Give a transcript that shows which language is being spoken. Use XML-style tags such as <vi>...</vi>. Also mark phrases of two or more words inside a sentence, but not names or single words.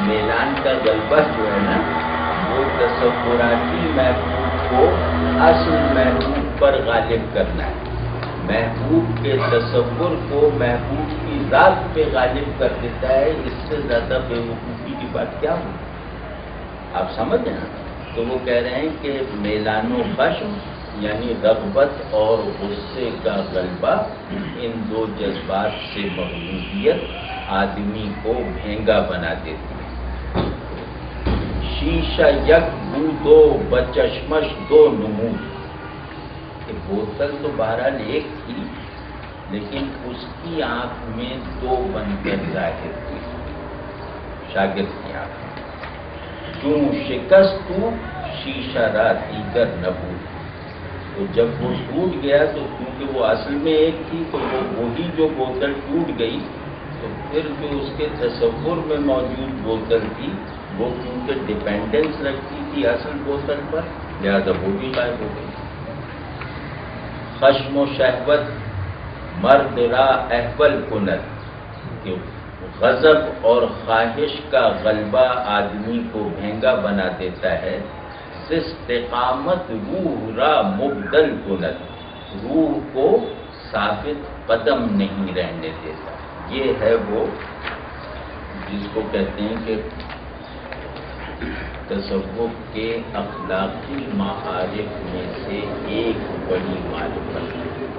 <ur>میلان کا غلبہ جو ہے نا وہ تصوراتی محبوب کو اصل محبوب پر غالب کرنا ہے. محبوب کے تصور کو محبوب کی ذات پہ غالب کر دیتا ہے. اس سے زیادہ بے وقوفی کی بات کیا ہو؟ آپ سمجھیں نا؟ تو وہ کہہ رہے ہیں کہ میلان و خشم یعنی رغبت اور غصے کا غلبہ، ان دو جذبات سے مغلوبیت آدمی کو بھینگا بنا دیتی ہے.</ur> <fa>شیشہ یک بو دو بچشمش دو نمود.</fa> <ur>کہ بوتل تو بہرحال ایک تھی لیکن اس کی آنکھ میں دو بن کر ظاہر ہوئی. شاگرد کی آنکھ میں کیوں</ur> <fa>شکست تو شیشہ را دیگر نبود.</fa> <ur>تو جب وہ ٹوٹ گیا تو کیونکہ وہ اصل میں ایک تھی تو وہ وہی جو بوتل ٹوٹ گئی تو پھر جو اس کے تصور میں موجود بوتل تھی وہ کیونکہ ڈیپینڈنس رکھتی تھی اصل بوتل پر لہذا وہ بھی غائب ہو گئی.</ur> <fa>خشم و شہوت مرد را احول کند</fa> <ur>کہ غضب اور خواہش کا غلبہ آدمی کو بھینگا بنا دیتا ہے.</ur> <fa>استقامت روح را مبدل کند،</fa> <ur>روح کو ثابت قدم نہیں رہنے دیتا. یہ ہے وہ جس کو کہتے ہیں کہ تصوف کے اخلاقی معارف میں سے ایک بڑی معرفت ہے.</ur>